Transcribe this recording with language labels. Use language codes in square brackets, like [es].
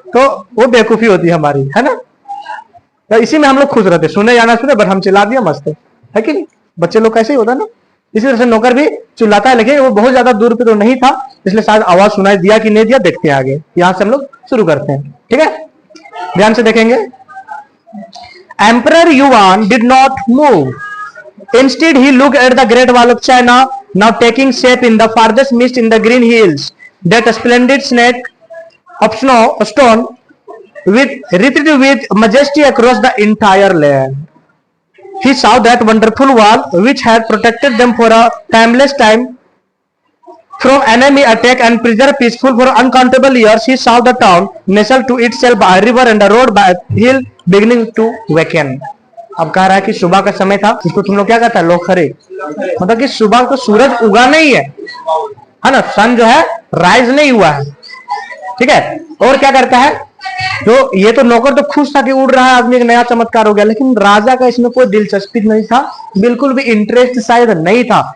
[hi] तो वो बेवकूफी होती है हमारी, है ना। तो इसी में हम लोग खुश रहते, सुने या ना सुने बट हम चिल्ला दिया मस्त है कि नहीं, बच्चे लोग कैसे ही होता है ना। इसी तरह से नौकर भी चिल्लाता है, लेकिन वो बहुत ज्यादा दूर पे तो नहीं था, इसलिए शायद आवाज सुनाई दिया कि नहीं दिया, देखते हैं आगे। यहाँ से हम लोग शुरू करते हैं, ठीक है, ध्यान से देखेंगे। [en] Emperor Yuan did not move, instead he looked at the great wall of China, now taking shape in the farthest mist in the green hills, that splendid snake of stone with wreathed with majesty across the entire land. He saw that wonderful wall which had protected them for a timeless time from enemy attack and preserved peaceful for uncountable years. He saw the town nestled to itself by a river and a road by a hill beginning to waken. [hi] अब कह रहा है कि सुबह का समय था, इसको तुम लोग क्या कहता है, लोखरे, मतलब कि सुबह को सूरज उगा नहीं है ना, सन जो है राइज नहीं हुआ है, ठीक है। और क्या करता है, तो ये तो नौकर तो खुश था कि उड़ रहा है आदमी, एक नया चमत्कार हो गया, लेकिन राजा का इसमें कोई दिलचस्पी नहीं था, बिल्कुल भी इंटरेस्ट शायद नहीं था।